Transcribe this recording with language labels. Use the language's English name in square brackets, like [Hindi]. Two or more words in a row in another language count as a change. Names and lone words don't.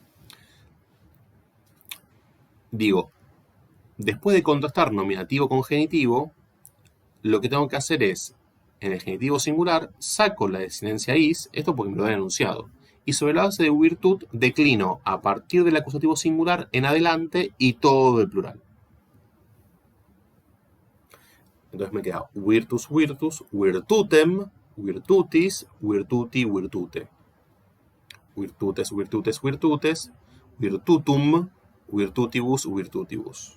[Spanish] Después de contrastar nominativo con genitivo, lo que tengo que hacer es, en el genitivo singular, saco la desinencia is, esto porque me lo han enunciado, y sobre la base de virtud declino a partir del acusativo singular en adelante y todo el plural. Entonces me queda [Latin] virtus, virtus, virtutem, virtutis, virtuti, virtute. Virtutes, virtutes, virtutes, virtutum, virtutibus, virtutibus.